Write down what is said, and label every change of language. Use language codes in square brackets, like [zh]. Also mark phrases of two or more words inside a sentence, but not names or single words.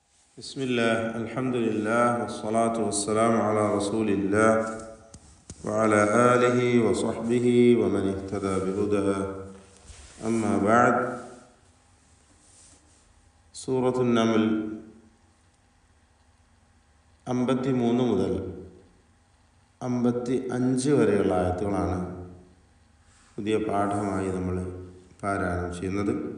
[ar] بسم الله الحمد لله والصلاة والسلام على رسول الله وعلى آله وصحبه ومن اهتدى بهداه أما بعد [ml] സൂറത്തു നമൽ 53 മുതൽ 55 വരെയുള്ള ആയത്തുകളാണ് പുതിയ പാഠമായി നമ്മൾ പാരായണം ചെയ്യുന്നത്.